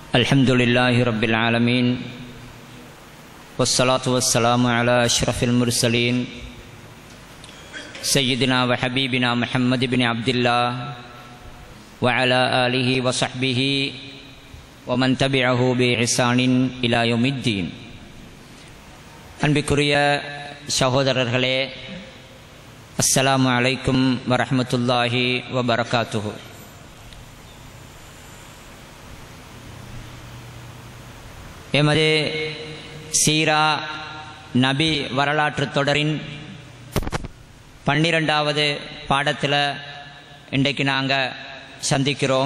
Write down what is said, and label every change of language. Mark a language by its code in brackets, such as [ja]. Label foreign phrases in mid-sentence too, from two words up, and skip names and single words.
[ar] الحمد لله رب العالمين والصلاة والسلام على أشرف المرسلين سيدنا وحبيبنا محمد بن عبد الله وعلى آله وصحبه ومن تبعه بإحسان إلى يوم الدين. [ta] அன்பிற்குரிய சகோதரர்களே, [ar] السلام عليكم ورحمة الله وبركاته. [ta] எமது சீரா நபி வரலாற்று தொடரின் 12வது பாடத்தில் இன்றைக்கு நாங்கள் சந்திக்கிறோம்.